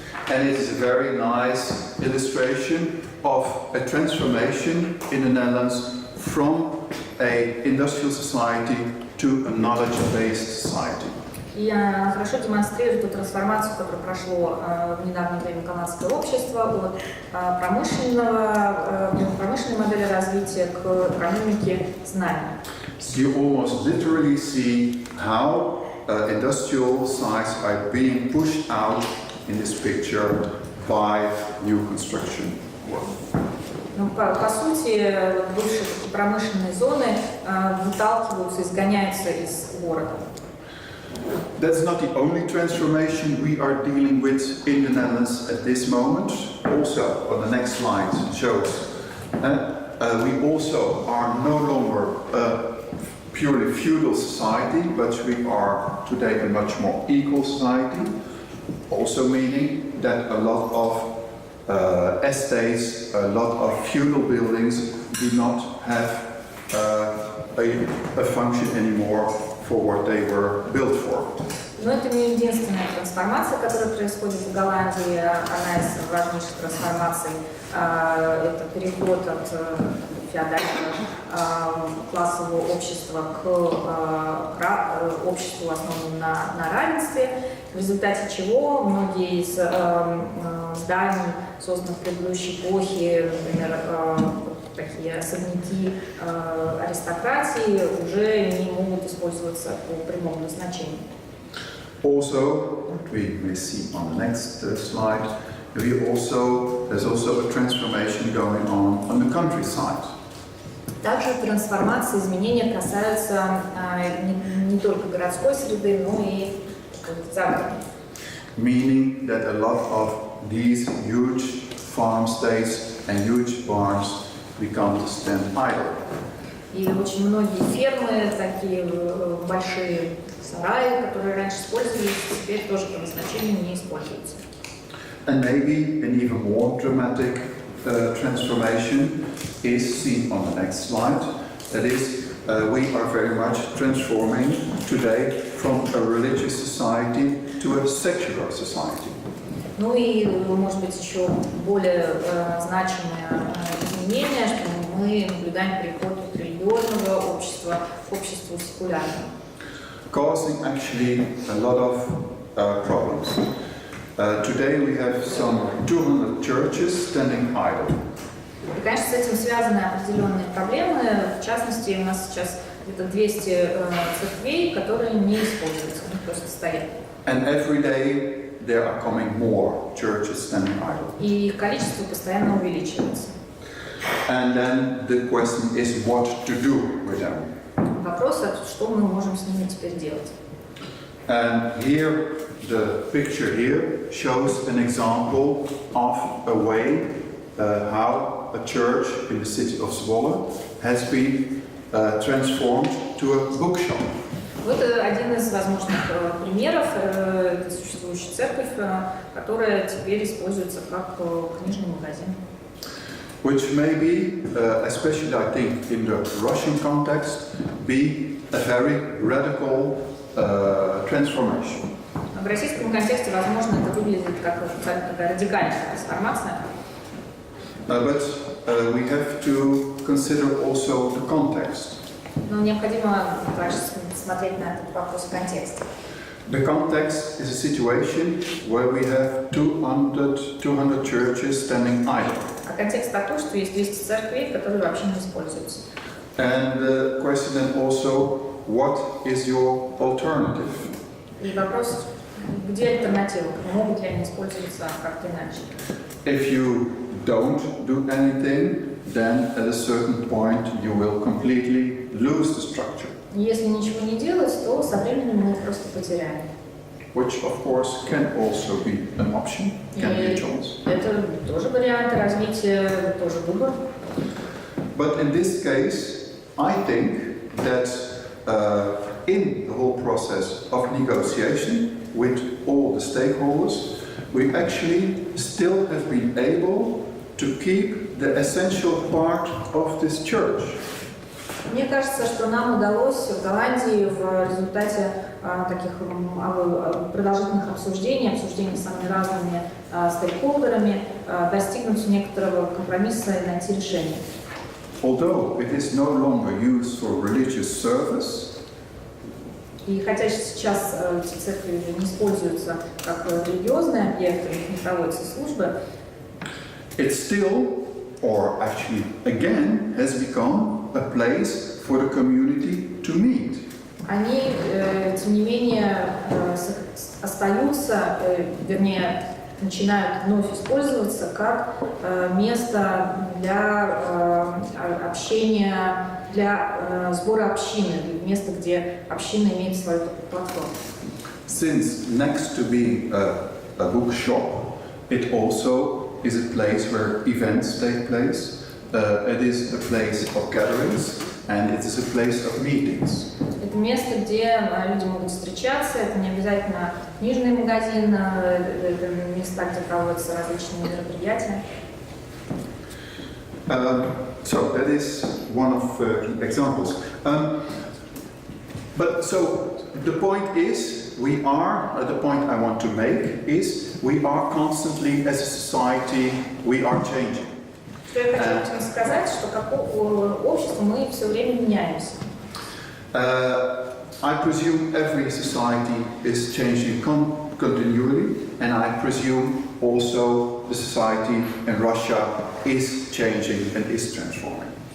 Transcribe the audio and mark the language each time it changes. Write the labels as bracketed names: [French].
[English] And it is a very nice illustration of a transformation in the Netherlands from an industrial society to a knowledge-based society. [Russian] И хорошо демонстрирует ту трансформацию, которая прошло в недавнее время голландское общество от промышленной модели развития к экономике знаний. [English] You almost literally see how industrial sites are being pushed out in this picture by new construction work. [Russian] Ну, по сути, бывшие промышленные зоны выталкиваются, изгоняются из города. [English] That's not the only transformation we are dealing with in the Netherlands at this moment. Also, on the next slide shows we also are no longer a purely feudal society, but we are today a much more equal society. Also meaning that a lot of estates, a lot of feudal buildings do not have a function anymore for what they were built for. [Russian] Но это не единственная трансформация, которая происходит в Голландии. Она из важнейших трансформаций. Это переход от феодального классового общества к обществу, основанному на равенстве, в результате чего многие из зданий, созданных в предыдущей эпохе, например, такие особняки аристократии, уже не могут использоваться по прямому назначению. [English] Also, what we may see on the next slide, there's also a transformation going on the countryside. [Russian] Также трансформации, изменения касаются не только городской среды, но и загородной. [English] Meaning that a lot of these huge farm states and huge barns become to stand idle. [Russian] И очень многие фермы, такие большие сараи, которые раньше использовались, теперь тоже по назначению не используются. [English] And maybe an even more dramatic transformation is seen on the next slide. That is, we are very much transforming today from a religious society to a secular society. [Russian] Ну и, может быть, еще более значимое изменение, что мы наблюдаем переход от религиозного общества к обществу секулярному. [English] Causing actually a lot of problems. Today we have some 200 churches standing idle. [Russian] И, конечно, с этим связаны определенные проблемы. В частности, у нас сейчас где-то 200 церквей, которые не используются, они просто стоят. [English] And every day there are coming more churches standing idle. [Russian] И их количество постоянно увеличивается. [English] And then the question is what to do with them. [Russian] Вопрос, что мы можем с ними теперь делать. [English] And here, the picture here shows an example of a way how a church in the city of Zwolle has been transformed to a bookshop. [Russian] Вот один из возможных примеров существующей церковь, которая теперь используется как книжный магазин. [English] Which may be, especially I think in the Russian context, be a very radical transformation. [Russian] В российском контексте, возможно, это выглядит как такая радикальная трансформация. [English] But we have to consider also the context. [Russian] Но необходимо также смотреть на этот вопрос в контексте. [English] The context is a situation where we have 200 churches standing idle. [Russian] А контекст такой, что есть 200 церквей, которые вообще не используются. [English] And the question then also, what is your alternative? [Russian] И вопрос, где альтернатива, могут ли они использоваться как-то иначе. [English] If you don't do anything, then at a certain point you will completely lose the structure. [Russian] Если ничего не делать, то со временем мы их просто потеряем. [English] Which of course can also be an option, can be a choice. [Russian] Это тоже вариант развития, тоже выбор. [English] But in this case, I think that in the whole process of negotiation with all the stakeholders, we actually still have been able to keep the essential part of this church. [Russian] Мне кажется, что нам удалось в Голландии в результате таких продолжительных обсуждений с самыми разными стейкхолдерами достигнуть некоторого компромисса и найти решение. [English] Although it is no longer used for religious service, [Russian] И хотя сейчас эти церкви уже не используются как религиозные объекты, у них не проводятся службы, [English] it still, or actually again, has become a place for the community to meet. [Russian] они, тем не менее, остаются, вернее, начинают вновь использоваться как место для общения, для сбора общины, место, где община имеет свою платформу. [English] Since next to be a bookshop, it also is a place where events take place. It is a place of gatherings and it is a place of meetings. [Russian] Это место, где люди могут встречаться, это не обязательно книжный магазин, это места, где проводятся различные мероприятия. [English] So that is one of the examples. But so the point is, we are, the point I want to make is, we are constantly as a society, we are changing. [Russian] Что я хочу этим сказать, что как общество мы все время меняемся. [English] I presume every society is changing continually, and I presume also the society in Russia is changing and is transforming.